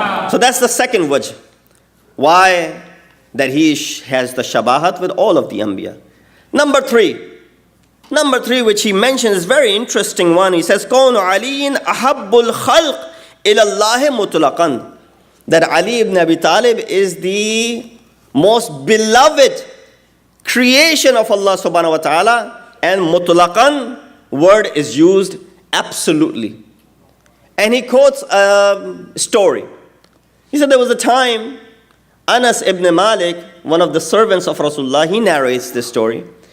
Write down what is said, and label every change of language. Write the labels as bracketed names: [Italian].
[English] So that's the second wajh. Why? That he has the shabahat with all of the anbiya. Number three, which he mentions, is very interesting one. He says, [Arabic] كَوْنُ عَلِيٍّ أَحَبُّ الْخَلْقِ إِلَى اللَّهِ مُطْلَقًا. [English] That Ali ibn Abi Talib is the most beloved creation of Allah subhanahu wa ta'ala, and mutlaqan word is used absolutely. And he quotes a story. He said there was a time, Anas ibn Malik, one of the servants of Rasulullah, he narrates this story.